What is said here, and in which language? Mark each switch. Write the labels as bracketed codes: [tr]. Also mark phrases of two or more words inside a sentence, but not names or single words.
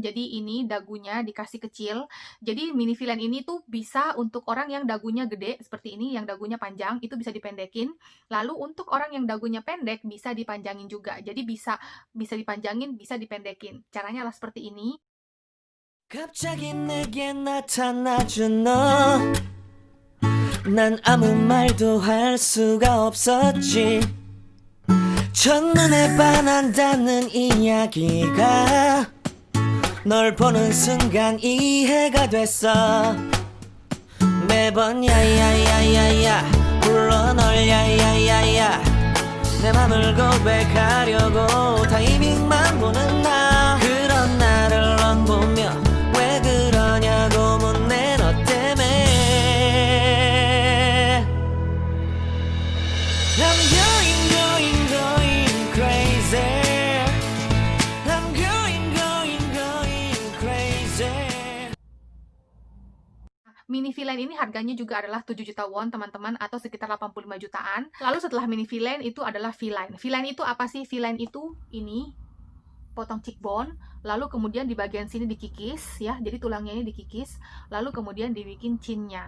[id] Jadi ini dagunya dikasih kecil. Jadi mini V-line ini tuh bisa untuk orang yang dagunya gede seperti ini, yang dagunya panjang itu bisa dipendekin. Lalu untuk orang yang dagunya pendek bisa dipanjangin juga. Jadi bisa dipanjangin, bisa dipendekin. Caranya adalah seperti ini. [ko] 갑자기 내게 나타나준 너 난 아무 말도 할 수가 없었지 첫눈에 반한다는 이야기가 널 보는 순간 이해가 됐어 매번 야야야야야 불러 널 야야야야 내 맘을 고백하려고 타이밍만 보는 나 그런 나를 넌 보며 왜 그러냐고 묻네 너 때문에 [en] I'm going crazy I'm going crazy [id] Mini V-line ini harganya juga adalah 7 juta won teman-teman atau sekitar 85 jutaan. Lalu setelah mini V-line itu adalah V-line. V-line itu apa sih? V-line itu ini potong cheekbone, lalu kemudian di bagian sini dikikis ya, jadi tulangnya ini dikikis, lalu kemudian dibikin chinnya.